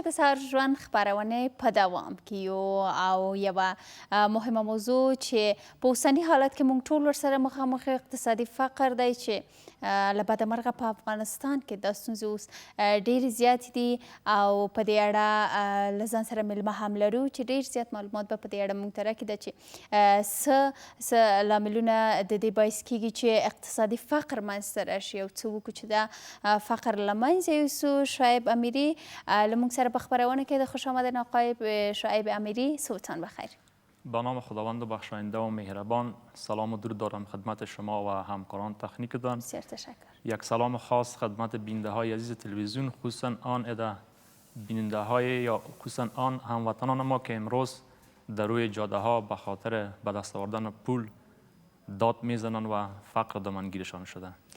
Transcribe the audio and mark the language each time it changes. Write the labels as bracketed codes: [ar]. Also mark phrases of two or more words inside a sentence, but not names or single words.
[ps] د سهار ژوند خپرونې په دوام کې یو او یوه مهمه موضوع چې په اوسني حالت کې موږ ټول ورسره مخامخ اقتصادي فقر دی چې له بدمرغه په افغانستان کې دا ستونزې اوس ډېرې زیاتې دي او په دې اړه له ځان سره میلمه هم لرو چې ډېر زیات معلومات به په دې اړه موږ ته راکړي ده چې څه لاملونه د دې باعث کېږي چې اقتصادي فقر منځته راشي او څه وکړو چې دا فقر له منځه یوسو. شعیب امیری له موږ سره په خپرونه کې د [fa] خوش آمدید آقای [ps] شعیب امیری. [fa] صبحتان بخیر. به نام خداوند بخشاینده و مهربان، سلام و درود دارم خدمت شما و همکاران تکنیکتان. بسیار تشکر. یک سلام خاص خدمت بیننده های عزیز تلویزیون، خصوصا آن عده بیننده های یا خصوصا آن هموطنان ما که امروز در روی جاده ها به خاطر به دست آوردن پول داد میزنن و فقر دامنگیرشان شده.